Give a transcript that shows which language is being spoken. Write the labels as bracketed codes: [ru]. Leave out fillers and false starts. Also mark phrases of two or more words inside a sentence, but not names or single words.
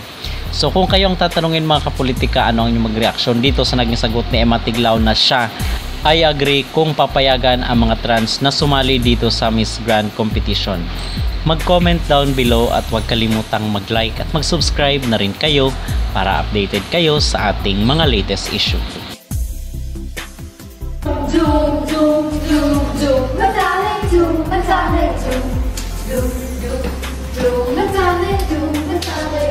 [tl] So kung kayong tatanungin mga kapolitika, ano ang inyong mag-reaction dito sa naging sagot ni Emma Tiglao na siya ay agree kung papayagan ang mga trans na sumali dito sa Miss Grand competition? Mag- [en] comment down below [tl] at huwag kalimutang mag-like at mag-subscribe na rin kayo para updated kayo sa ating mga latest issue. Doom, doom, doom, doom. Madali, doom, madali, doom. Doom, doom, doom, madali, doom, madali.